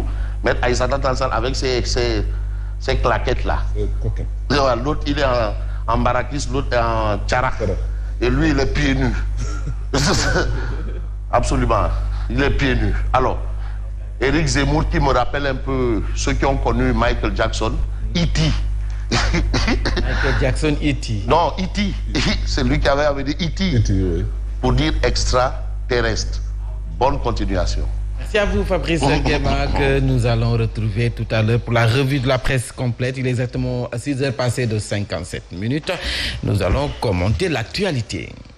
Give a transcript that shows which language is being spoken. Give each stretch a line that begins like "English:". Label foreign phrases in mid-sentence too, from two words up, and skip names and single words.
French: Maître Aïssata Tall Sall avec ses claquettes-là. L'autre, il est en barakis, l'autre est en tcharak. Et lui, il est pieds nus. Absolument. Il est pieds nus. Alors, Éric Zemmour, qui me rappelle un peu ceux qui ont connu Michael Jackson, E.T. Michael Jackson, E.T. Non, E.T. C'est lui qui avait dit E.T. Oui. Pour dire extraterrestre. Bonne continuation. Merci à vous, Fabrice Nguema, que nous allons retrouver tout à l'heure pour la revue de la presse complète. Il est exactement 6h passées de 57 minutes. Nous allons commenter l'actualité.